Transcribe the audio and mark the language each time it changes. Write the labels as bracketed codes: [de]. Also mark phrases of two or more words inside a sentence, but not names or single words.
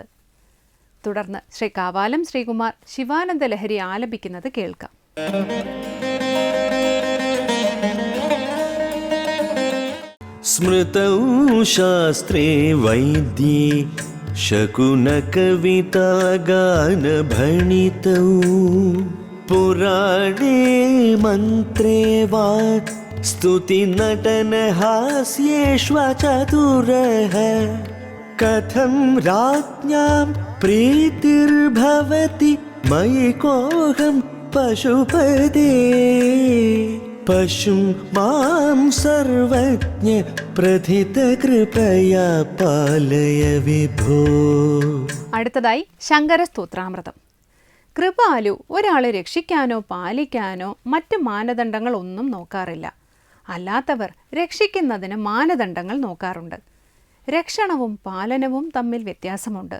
[ml] തുടർന്ന് ശ്രീ കാവാലം ശ്രീകുമാർ ശിവാനന്ദ ലഹരി ആലപിക്കുന്നത് കേൾക്കാം. [sa] സ്മൃതൗ ശാസ്ത്രേ വൈദ്യേ ശകുനകവിതാഗാനഭണിതൗ पुराणे मन्त्रे वा स्तुतिनटनहास्येष्वचतुरः कथं राज्ञां प्रीतिर्भवति मयि कोऽहं पशुपते पशुं मां सर्वज्ञ प्रथितकृपया पालय विभो. [ml] അടുത്തതായി ശങ്കര സ്തോത്രാമൃതം. കൃപാലു ഒരാളെ രക്ഷിക്കാനോ പാലിക്കാനോ മറ്റ് മാനദണ്ഡങ്ങൾ ഒന്നും നോക്കാറില്ല. അല്ലാത്തവർ രക്ഷിക്കുന്നതിന് മാനദണ്ഡങ്ങൾ നോക്കാറുണ്ട്. രക്ഷണവും പാലനവും തമ്മിൽ വ്യത്യാസമുണ്ട്.